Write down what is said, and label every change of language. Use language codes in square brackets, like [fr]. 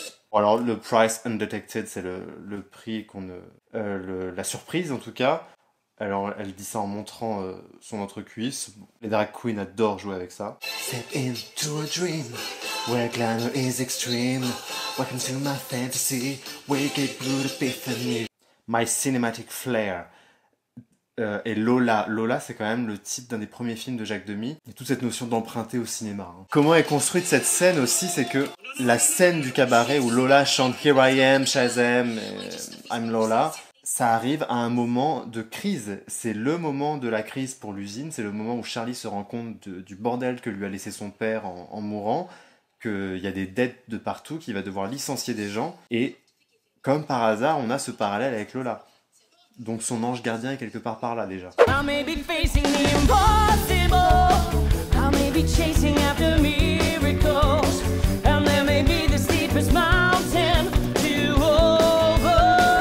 [fr] Bon, alors le [en] price undetected, [fr] c'est le prix la surprise en tout cas. Alors elle dit ça en montrant son entrecuisse. Les drag queens adorent jouer avec ça. [en] Step into a dream where glamour is extreme. Welcome to my fantasy, wake it blue epiphany. My cinematic flair. [fr] Et Lola, c'est quand même le titre d'un des premiers films de Jacques Demy. Il y a toute cette notion d'emprunter au cinéma. Comment est construite cette scène aussi, c'est que la scène du cabaret où Lola chante [en] Here I am, Shazam, I'm Lola, [fr] ça arrive à un moment de crise. C'est le moment de la crise pour l'usine, c'est le moment où Charlie se rend compte du bordel que lui a laissé son père en mourant, qu'il y a des dettes de partout, qu'il va devoir licencier des gens, et comme par hasard, on a ce parallèle avec Lola. Donc son ange gardien est quelque part par là déjà. [en] I may be facing the impossible. I may be chasing after miracles. And there may be the steepest mountain to overcome.